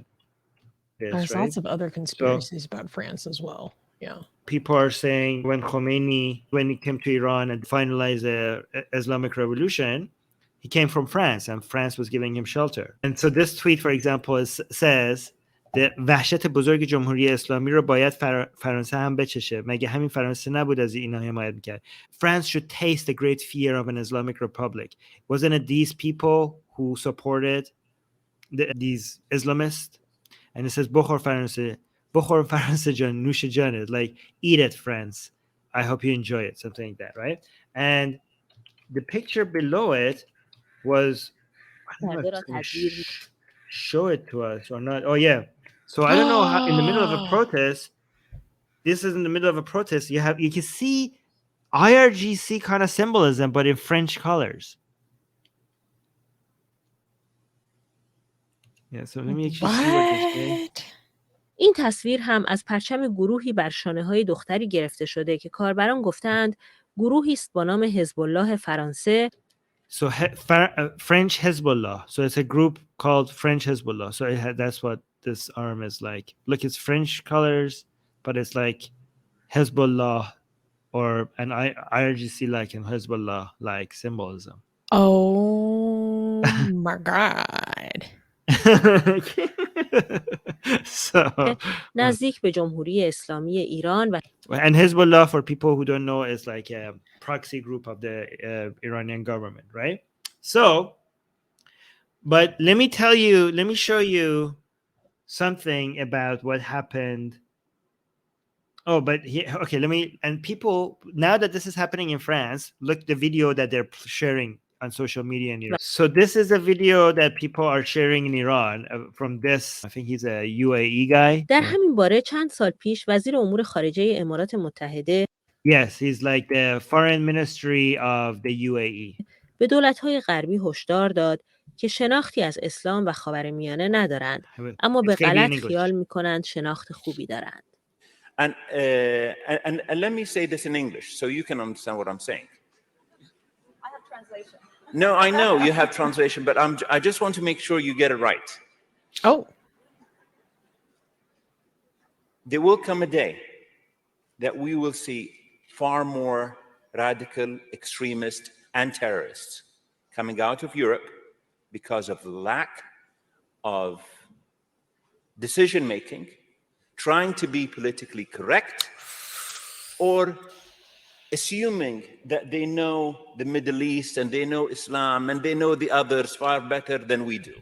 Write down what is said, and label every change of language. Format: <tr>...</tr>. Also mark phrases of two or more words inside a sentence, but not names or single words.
<en>There's Right? lots of other conspiracies about France as well. Yeah. People are saying when he came to Iran and finalized the Islamic Revolution, he came from France and France was giving him shelter. And so this tweet, for example, says that</en> <fa>وحشت بزرگ جمهوری اسلامی رو باید فرانسه هم بچشه. مگه همین فرانسه نبود از اینا حمایت میکرد.</fa> <en>France should taste the great fear of an Islamic Republic. Wasn't it these people who supported these Islamists? And it says</en> <fa>بخور فرانسه جان نوش جانت,</fa> <en>like eat it France, I hope you enjoy it, something like that, right? And the picture below it was, I don't know if it's going to show it to us or not. Oh yeah, so I don't know how in the middle of a protest, this is in the middle of a protest, you can see IRGC kind of symbolism but in French colors. Yeah, so let me actually see what they're saying.</en> <fa>این تصویر هم از پرچم گروهی بر شانه‌های دختری گرفته شده که کاربران گفتند گروهی است با نام حزب الله فرانسه.</fa> <en>So French Hezbollah. So it's a group called French Hezbollah. So that's what this arm is like. Look, it's French colors, but it's like Hezbollah or an IRGC like and Hezbollah like symbolism. Oh my God. So</en> <fa>نزدیک به جمهوری اسلامی ایران و</fa> <en>and Hezbollah, for people who don't know, is like a proxy group of the Iranian government, right? So, but let me show you something about what happened. Oh, but and people, now that this is happening in France, look the video that they're sharing on social media in Iran. So this is a video that people are sharing in Iran from this, I think he's a UAE guy.</en> <fa>در همین باره چند سال پیش وزیر امور خارجه امارات متحده</fa> <en>Yes, he's like the foreign ministry of the UAE.</en> <fa>به دولت‌های غربی هشدار داد که شناختی از اسلام و خاورمیانه ندارند، اما به غلط خیال می‌کنند شناخت خوبی دارند.</fa> <en>And let me say this in English so you can understand what I'm saying. I have translation. No, I know you have translation, but I just want to make sure you get it right. Oh. There will come a day that we will see far more radical extremists and terrorists coming out of Europe because of the lack of decision-making, trying to be politically correct, or assuming that they know the Middle East and they know Islam and they know the others far better than we do.</en>